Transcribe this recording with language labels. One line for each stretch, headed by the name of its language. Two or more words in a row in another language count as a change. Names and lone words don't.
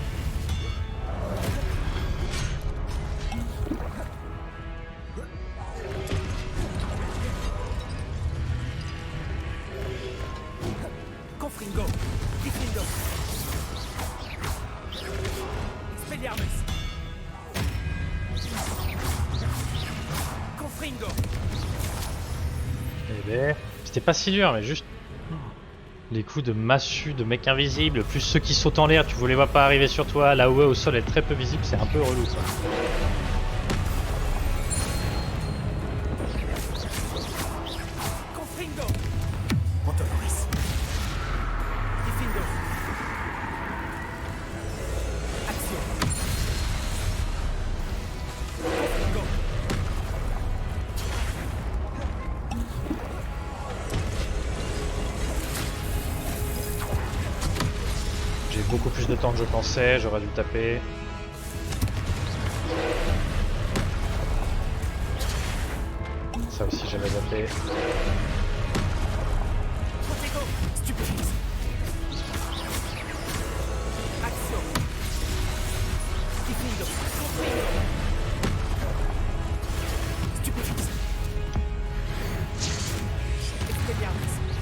French: Confringo. Diffindo. Expelliarmus. Confringo. Eh ben, c'était pas si dur, mais juste les coups de massue de mecs invisibles, plus ceux qui sautent en l'air, tu les vois pas arriver sur toi, là où au sol est très peu visible, c'est un peu relou ça. Confringo. Montoloris. Diffindo. Action. Confringo. J'ai beaucoup plus de temps que je pensais, j'aurais dû le taper. Ça aussi j'avais zappé. Protego. Stupefix. Action. Diffindo. Confringo. Stupefix. Expelliarmus.